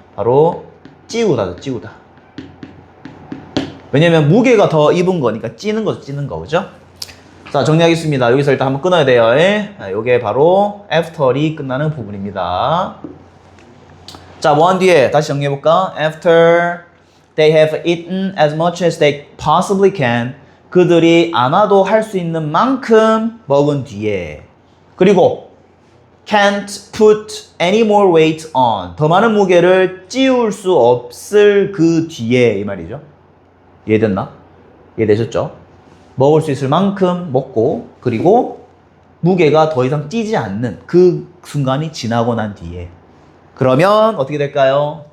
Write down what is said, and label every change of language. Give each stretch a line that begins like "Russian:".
Korean: 바로 찌우다. 왜냐면 무게가 더 입은 거니까 찌는 거 그죠? 자, 정리하겠습니다. 여기서 일단 한번 끊어야 돼요. 요게 바로 after이 끝나는 부분입니다. 자, 뭐 한 뒤에 다시 정리해볼까?
English: After they have eaten as much as they possibly can.
Korean: 그들이 아마도 할 수 있는 만큼 먹은 뒤에. 그리고
English: can't put any more weight on.
Korean: 더 많은 무게를 찌울 수 없을 그 뒤에 이 말이죠. 이해됐나? 이해되셨죠? 먹을 수 있을 만큼 먹고 그리고 무게가 더 이상 찌지 않는 그 순간이 지나고 난 뒤에 그러면 어떻게 될까요?